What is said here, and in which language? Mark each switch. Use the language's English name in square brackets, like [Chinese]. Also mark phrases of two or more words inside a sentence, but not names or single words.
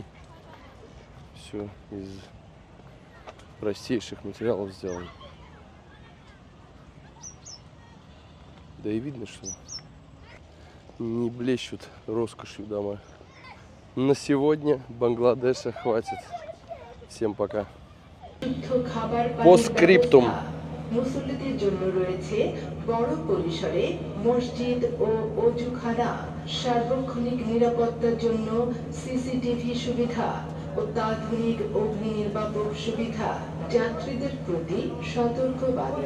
[Russian] Все из простейших материалов сделано. Да и видно, что не блещут роскошью дома. На сегодня Бангладеша хватит. Всем пока. Постскриптум. [Bangla] মুসল্লিদের জন্য রয়েছে বড় পরিসরে মসজিদ ও অজুখানা, সার্বক্ষণিক নিরাপত্তার জন্য সিসিটিভি সুবিধা, অত্যাধুনিক অগ্নি নির্বাপক সুবিধা, যাত্রীদের প্রতি সতর্কবাণী।